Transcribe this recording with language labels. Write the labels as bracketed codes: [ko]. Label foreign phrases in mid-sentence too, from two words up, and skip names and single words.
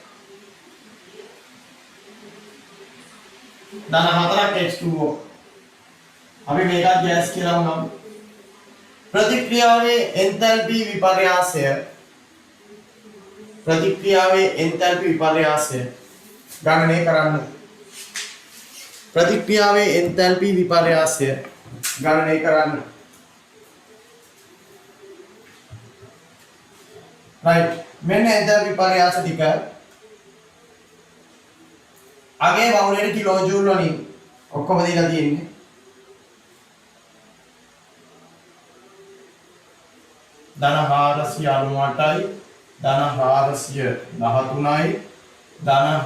[si] ධන 4ක් H2O අපි මේකත් ගෑස් කියලා වුණා ප්‍රතික්‍රියාවේ එන්තැල්පි විපර්යාසය ගණනය කරන්න ප්‍රතික්‍රියාවේ එන්තැල්පි විපර්යාසය ගණනය කරන්න right මෙන්න එන්තල්පි විපර්යාස ටික අගේ බහුලයට කිලෝ ජූල් වලින් ඔක්කොම දීලා තියෙන්නේ ධන 498යි ධන 413යි ධන